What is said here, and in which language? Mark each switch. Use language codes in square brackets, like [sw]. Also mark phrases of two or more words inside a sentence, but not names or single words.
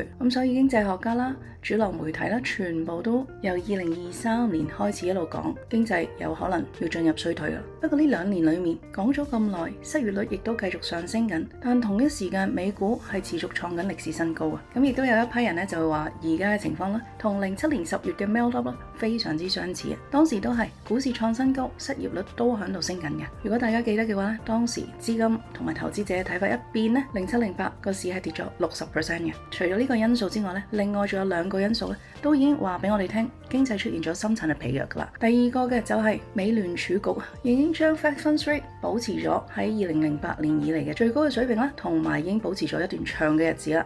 [yue] 咁所以經濟學家啦、主流媒體啦，全部都由2023年開始一路講經濟有可能要進入衰退啦。不過呢2年裏面講咗咁耐，失業率亦都繼續上升緊，但同一時間美股係持續創緊歷史新高啊！咁亦都有一批人就會話而家嘅情況同07年10月嘅 [en] melt up [yue] 非常之相似啊！當時都係股市創新高，失業率都喺度升緊嘅。如果大家記得嘅話，當時資金同埋投資者嘅睇法一變咧，0708個市係跌咗60% 嘅。除咗呢個因素之外，另外仲有2個因素都已經話俾我哋聽，經濟出現咗深層嘅疲弱㗎啦。第二個嘅就係美聯儲局已經將 [en] Fed Funds Rate [yue] 保持咗喺2008年以嚟嘅最高嘅水平啦，同埋已經保持咗一段長嘅日子啦。